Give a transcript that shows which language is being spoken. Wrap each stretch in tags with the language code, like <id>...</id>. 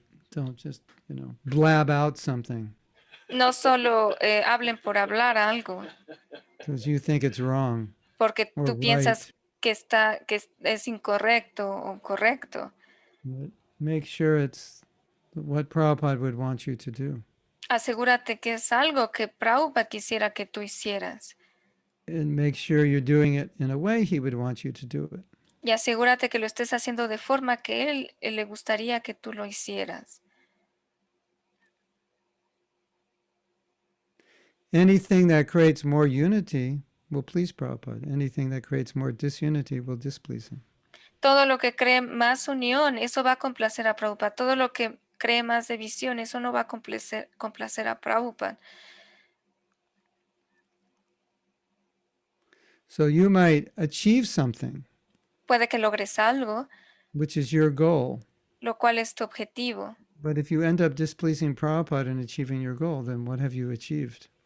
<en>Don't just, blab out something</en> <es>No solo hablen por hablar algo,</es> <en>because you think it's wrong</en> <es>porque</es> <en>or</en> <es>tú piensas</es> <en>right.</en> <es>que es incorrecto o correcto.</es> <en>But make sure it's what Prabhupada would want you to do.</en> <es>Asegúrate que es algo que Prabhupada quisiera que tú hicieras.</es> <en>And make sure you're doing it in a way he would want you to do it.</en> <es>Y asegúrate que lo estés haciendo de forma que él le gustaría que tú lo hicieras.</es> <en>Anything that creates more unity will please Prabhupada. Anything that creates more disunity will displease him.</en> <es>Todo lo que cree más unión, eso va a complacer a Prabhupada. Todo lo que cree más división, eso no va a complacer a Prabhupada.</es> <en>So you might achieve something,</en> <es>Puede que logres algo,</es> <en>which is your goal.</en> <es>lo cual es tu objetivo.</es> <en>But if you end up displeasing Prabhupada in achieving your goal, then what have you achieved?</en>